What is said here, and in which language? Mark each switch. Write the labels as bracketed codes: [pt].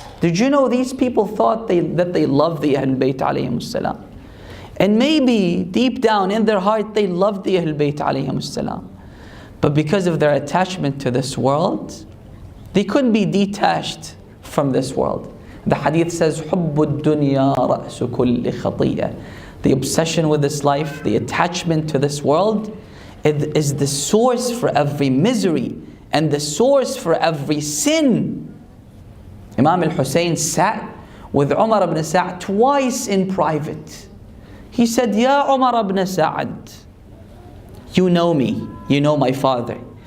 [en] Did you know these people thought that they loved the Ahlul Bayt alayhimus salam? And maybe deep down in their heart they loved the Ahlul Bayt alayhimus salam. But because of their attachment to this world, they couldn't be detached from this world. The hadith says, [ar] حُبُّ الدُّنْيَا رَأْسُ كُلِّ خَطِيئَةٍ. [en] The obsession with this life, the attachment to this world, is the source for every misery and the source for every sin. Imam al-Hussain sat with Umar ibn Sa'd twice in private. He said, Ya Umar ibn Sa'd, you know me, you know my father.